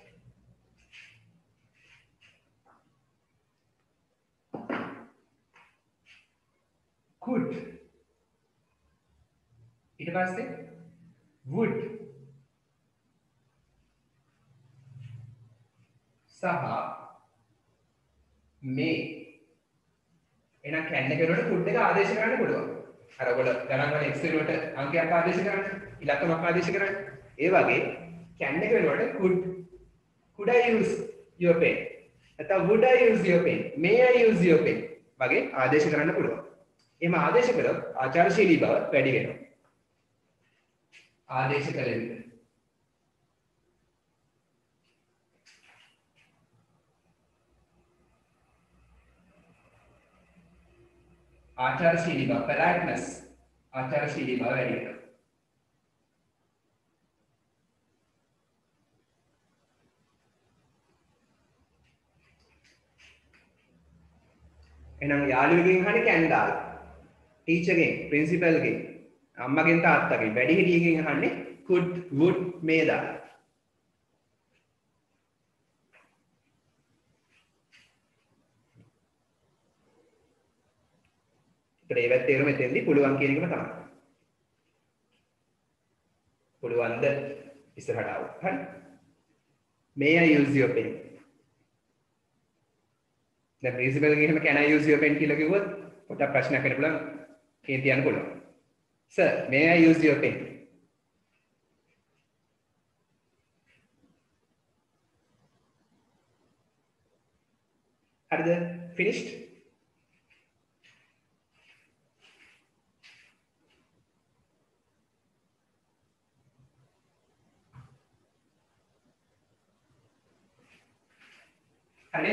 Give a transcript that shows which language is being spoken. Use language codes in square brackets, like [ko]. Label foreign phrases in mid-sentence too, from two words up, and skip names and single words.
[si] could ඊට පස්සේ would සහ may එහෙනම් can එක වෙනකොට could එක ආදේශ කරන්න පුළුවන්. අර ඔයගොල්ලෝ ගණන් වල x වෙනුවට අංකයක් ආදේශ කරන්නේ, ඉලක්කමක් ආදේශ කරන්නේ. ඒ වගේ can එක වෙනුවට [en] could I use your pen? නැත්නම් would I use your pen? May I use your pen? [si] වගේ ආදේශ කරන්න පුළුවන්. එහෙම ආදේශ කළොත් ආචාරශීලී බව වැඩි වෙනවා. ආදේශ කළ විට ආචාරශීලී බව politeness ආචාරශීලී බව වැඩි වෙනවා. එහෙනම් යාළුවෙක්ගෙන් අහන්නේ can දාලා. ටීචර්ගෙන්, ප්‍රින්සිපල්ගෙන්, අම්මගෙන් තාත්තගෙන්, වැඩිහිටියෙක්ගෙන් අහන්නේ [en] could, would, may [si] දාලා. ඊට ඒකට ඒ වැත් තේරුම එතෙන්දී පුළුවන් කියන එකම තමයි. පුළුවන්ද ඉස්සරහට ආව. හරි. [en] May I use your pen? [si] දැන් ප්‍රින්සිපල් එකෙන් එහෙම [en] can I use your pen [si] කියලා කිව්වොත් පොඩ්ඩක් ප්‍රශ්නයක් වෙන්න පුළුවන්. කේන්ති යන්න පුළුවන්. [en] Sir, may I use your pen? [si] හරිද? Finished? හරිද?